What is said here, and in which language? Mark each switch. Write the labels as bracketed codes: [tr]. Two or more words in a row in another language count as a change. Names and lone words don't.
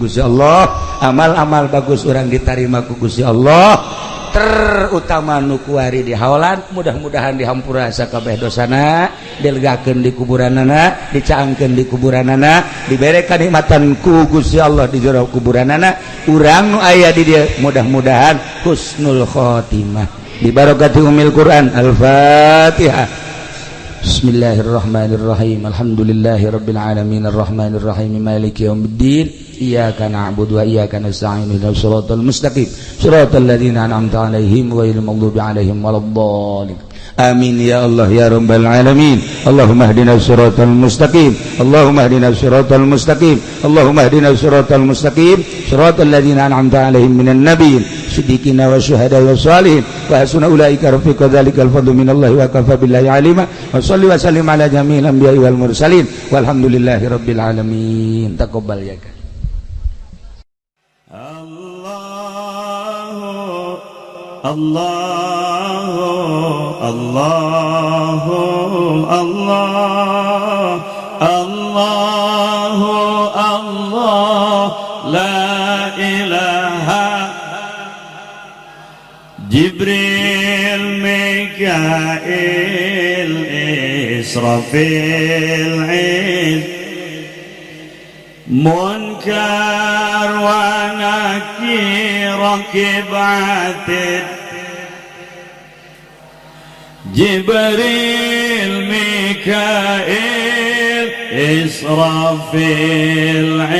[su] Gusti Allah amal-amal bagus urang ditarima ku Gusti Allah terutama nu kuari di hawalan mudah-mudahan dihampura sakabeh dosana dilegakeun di kuburanana dicaangkeun di kuburanana dibere kanikmatan ku Gusti Allah di jero kuburanana urang nu aya di dieu mudah-mudahan [ar] حسن الخاتمة ببركة أم القرآن الفاتحة. بسم الله الرحمن الرحيم. الحمد لله رب العالمين الرحمن الرحيم مالك يوم الدين إياك نعبد وإياك نستعين اهدنا الصراط المستقيم صراط الذين أنعمت عليهم غير المغضوب عليهم ولا الضالين. آمين يا الله يا رب العالمين. اللهم اهدنا الصراط المستقيم اللهم اهدنا الصراط المستقيم اللهم اهدنا الصراط المستقيم صراط الذين أنعمت عليهم من النبيين صديقين وشهداء وصالحين وحسن أولئك رفيقا ذلك الفضل من الله وكفى بالله عليما وصل وسلم على جميع الأنبياء والمرسلين والحمد لله رب العالمين. تقبل يا الله الله الله الله الله لا إله Jibril Mikail Israfil Munkar wa Nakir Rakib Atid Jibril Mikail Israfil